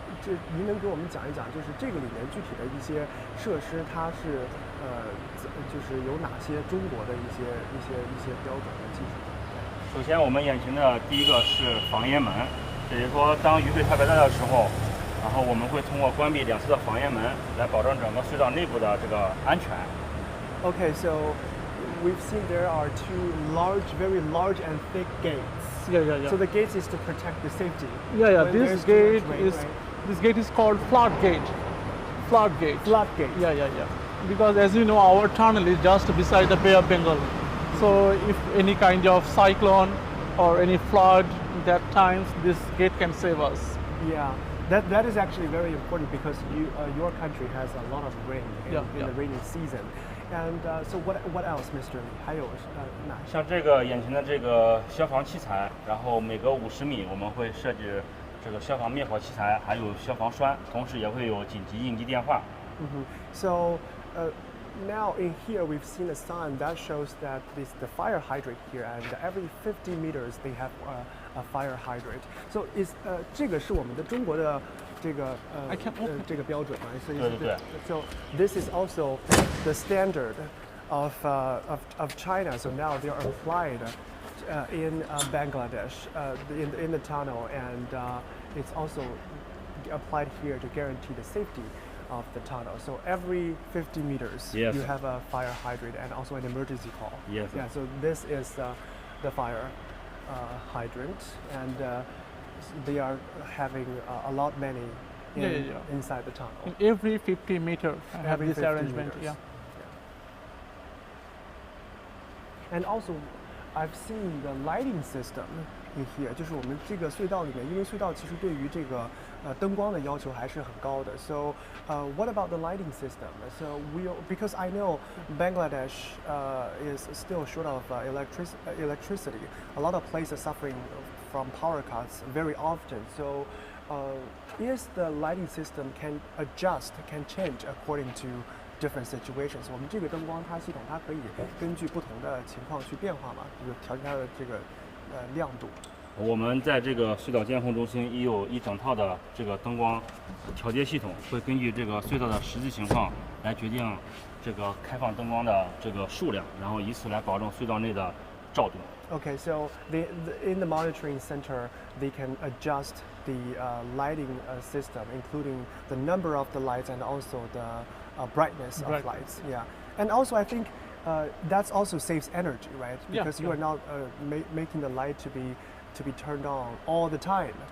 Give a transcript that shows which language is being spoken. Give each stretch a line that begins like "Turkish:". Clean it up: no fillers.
Chinese: 这您能给我们讲一讲，就是这个里面具体的一些设施，它是就是有哪些中国的一些标准和技术？首先，我们眼前的第一个是防烟门，也就是说，当雨水特别大的时候，然后我们会通过关闭两侧的防烟门来保证整个隧道内部的这个安全。
English: Okay, so we've seen there are two very large and thick gates. Yeah. So the gates is to protect the safety. Yeah. This gate is called flood gate. Flood gate. Yeah. Because as you know, our tunnel is just beside the Bay of Bengal. So if any kind of cyclone or any flood, that times this gate can save us. Yeah. That is actually very important, because your country has a lot of rain in the rainy season. And so what else, Mr. Lee?
Chinese: 还有像这个眼前的这个消防器材，然后每隔50米我们会设置这个消防灭火器材，还有消防栓，同时也会有紧急应急电话。
English: So now in here we've seen a sign that shows that this the fire hydrant here, and every 50 meters they have a fire hydrant. So is
Chinese: 这个是我们的中国的这个这个标准吗？对。
English: So this is also the standard of China. So now they are applied in Bangladesh in the tunnel, and it's also applied here to guarantee the safety of the tunnel. So every 50 meters you have a fire hydrant and also an emergency call. Yes. Yeah. So this is the fire hydrant, and they are having a lot many inside the tunnel. In every 50 meters, I have this arrangement. Meters. And also, I've seen the lighting system in here.
Chinese: 就是我们这个隧道里面，因为隧道其实对于这个灯光的要求还是很高的。
English: So, what about the lighting system? So because I know Bangladesh is still short of electricity. A lot of places suffering from power cuts very often. So, is the lighting system can change according to different situations.
Chinese: 我们这个灯光它系统它可以根据不同的情况去变化嘛，就是调节它的这个亮度。我们在这个隧道监控中心也有一整套的这个灯光调节系统，会根据这个隧道的实际情况来决定这个开放灯光的这个数量，然后以此来保证隧道内的照度。
English: Okay, so in the monitoring center, they can adjust the lighting system, including the number of the lights and also the brightness of lights. Yeah, and also I think that also saves energy, right? Because you are not making the light to be turned on all the time.